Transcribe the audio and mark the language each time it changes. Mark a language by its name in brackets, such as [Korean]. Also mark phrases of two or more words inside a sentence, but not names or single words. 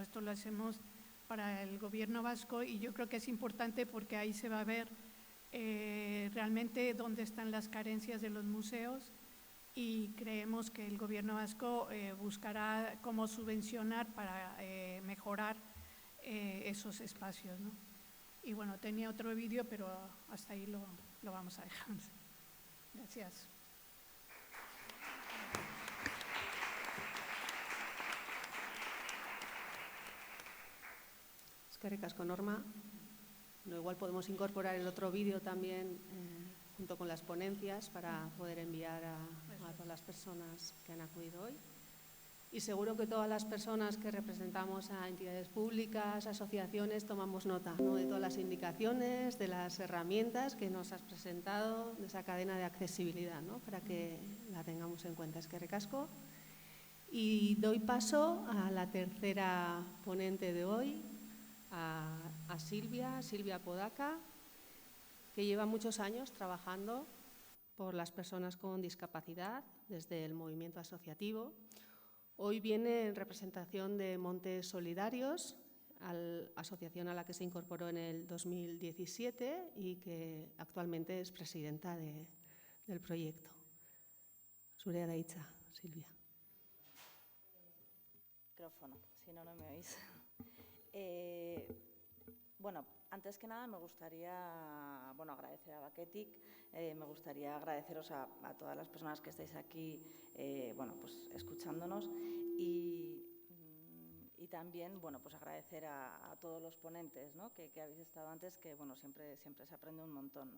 [Spanish] Esto lo hacemos para el Gobierno vasco y yo creo que es importante porque ahí se va a ver realmente dónde están las carencias de los museos y creemos que el Gobierno vasco buscará cómo subvencionar para mejorar esos espacios, ¿no? Y bueno, tenía otro vídeo, pero hasta ahí lo vamos a dejar. Gracias. [Basque] Eskerrik asko, Norma. [Spanish] Bueno, igual podemos incorporar el otro vídeo también junto con las ponencias para poder enviar a todas las personas que han acudido hoy. Y seguro que todas las personas que representamos a entidades públicas, asociaciones, tomamos nota, ¿no?, de todas las indicaciones, de las herramientas que nos has presentado, de esa cadena de accesibilidad, ¿no?, para que la tengamos en cuenta. [Basque] Eskerrik asko. [Spanish] Y doy paso a la tercera ponente de hoy, a Silvia Podaca, que lleva muchos años trabajando por las personas con discapacidad desde el movimiento asociativo. Hoy viene en representación de Montes Solidarios, asociación a la que se incorporó en el 2017 y que actualmente es presidenta del proyecto. [Basque] Zurea da hitza, Silvia. [Spanish] Micrófono, si no, no me oís. Bueno, antes que nada me gustaría agradecer a Baketik, me gustaría agradeceros a todas las personas que estáis aquí pues escuchándonos y también pues agradecer a todos los ponentes, ¿no?, que habéis estado antes, que siempre se aprende un montón.